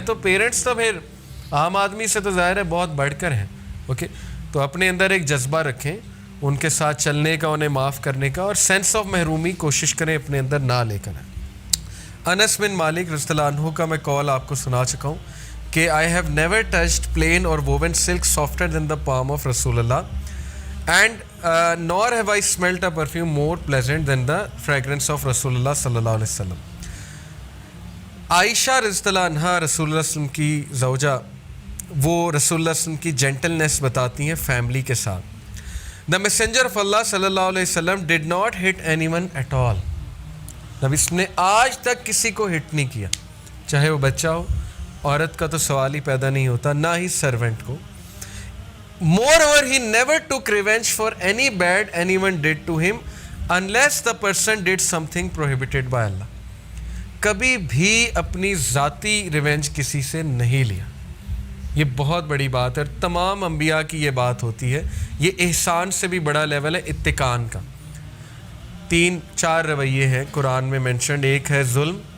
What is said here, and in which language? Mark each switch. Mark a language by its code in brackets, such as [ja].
[ur] تو پیرنٹس تو پھر عام آدمی سے تو ظاہر ہے بہت بڑھ کر ہیں. اوکے, تو اپنے اندر ایک جذبہ رکھیں ان کے ساتھ چلنے کا, انہیں معاف کرنے کا, اور سینس آف محرومی کوشش کریں اپنے اندر نہ لے کر. انس بن مالک رضی اللہ عنہ کا میں کال آپ کو سنا چکا ہوں [en] کہ I have never touched plain or woven silk softer than the palm of Rasulullah, and nor have I smelt a perfume more pleasant than the fragrance of Rasulullah sallallahu alaihi wasallam. [ur] عائشہ رضی اللہ عنہا رسول اللہ صلی اللہ علیہ وسلم کی زوجہ، وہ رسول اللہ صلی اللہ علیہ وسلم کی جینٹلنس بتاتی ہیں فیملی کے ساتھ. [en] The messenger of Allah [ar] صلی اللہ علیہ وسلم [en] did not hit anyone at all. [ur] نبی نے آج تک کسی کو ہٹ نہیں کیا، چاہے وہ بچہ ہو، عورت کا تو سوال ہی پیدا نہیں ہوتا، نہ ہی سرونٹ کو. [en] Moreover, he never took revenge for any bad anyone did to him unless the person did something prohibited by Allah. [ur] کبھی بھی اپنی ذاتی ریونج کسی سے نہیں لیا. یہ بہت بڑی بات ہے، اور تمام انبیاء کی یہ بات ہوتی ہے. یہ احسان سے بھی بڑا لیول ہے اتقان کا. 3-4 رویے ہیں قرآن میں مینشنڈ. ایک ہے ظلم.